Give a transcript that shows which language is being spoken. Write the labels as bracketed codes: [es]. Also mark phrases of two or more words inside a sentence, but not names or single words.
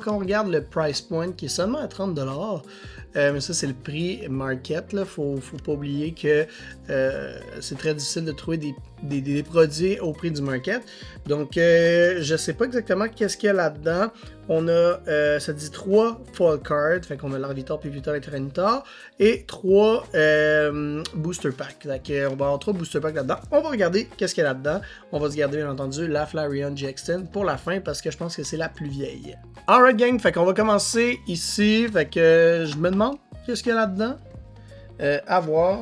[fr] Quand on regarde le [en] price point [fr] qui est seulement à 30$, mais ça c'est le prix market, là. Faut pas oublier que c'est très difficile de trouver des produits au prix du market. Donc je sais pas exactement qu'est-ce qu'il y a là-dedans. On a, ça dit 3 [en] Foil Cards, [fr] fait qu'on a l'Arvitar, Pipitar et Tyranitar, et 3 [en] Booster Packs. [fr] Donc on va avoir 3 [en] Booster Packs [fr] là-dedans. On va regarder qu'est-ce qu'il y a là-dedans. On va se garder bien entendu la Flareon GX10 pour la fin parce que je pense que c'est la plus vieille. [en] Alright gang, [fr] fait qu'on va commencer ici. Fait que je me demande qu'est-ce qu'il y a là-dedans. À voir.